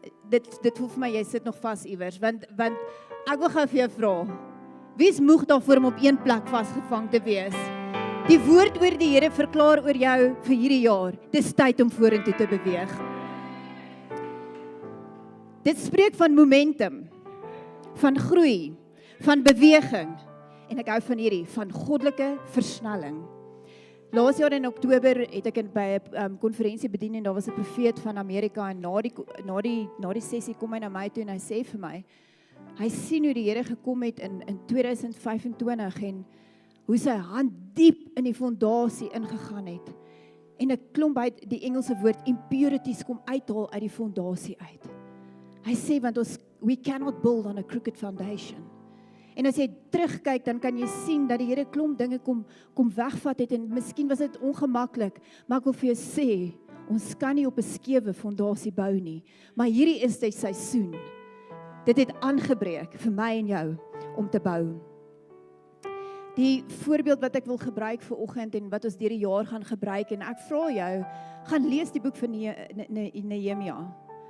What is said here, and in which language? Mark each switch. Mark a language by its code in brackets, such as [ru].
[af] Dit voel vir my, jy sit nog vas iewers, want ek wil gou vir jou vra, wie is moeg daarvoor om op een plek vasgevang te wees? Die woord oor die Here verklaar oor jou vir hierdie jaar, dis tyd om vorentoe te beweeg. Dit spreek van momentum, van groei, van beweging, en ek hou van hierdie, van goddelike versnelling. Laas jaar in Oktober het ek by 'n konferensie bedien en daar was 'n profeet van Amerika en na die sessie kom hy na my toe en hy sê vir my, hy sien hoe die Here gekom het in 2025 en hoe sy hand diep in die fondasie ingegaan het. En 'n klomp uit die Engelse woord impurities kom uithaal uit die fondasie uit. Hy sê want [en] we cannot build on a crooked foundation. [af] En as jy terugkyk, dan kan jy sien dat die Here klomp dinge kom wegvat het en miskien was dit ongemaklik, maar ek wil vir jou sê, ons kan nie op 'n skewe fondasie bou nie, maar hierdie is die seisoen. Dit het aangebreek vir my en jou om te bou. Die voorbeeld wat ek wil gebruik vir oggend en wat ons deur die jaar gaan gebruik en ek vra jou, gaan lees die boek van Nehemia.